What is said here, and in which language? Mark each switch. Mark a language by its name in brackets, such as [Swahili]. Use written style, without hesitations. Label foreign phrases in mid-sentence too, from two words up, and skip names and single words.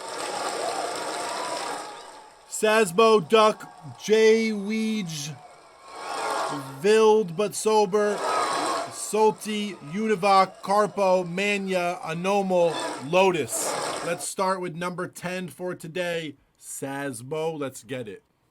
[English] SASBO, Duck, J-Weege, VILDEBUTSOBER, SOLTI, UNIVOK, KARPO, MANYA, ANOMAL, LOTUS. Let's start with number 10 for today. SASBO, let's get it.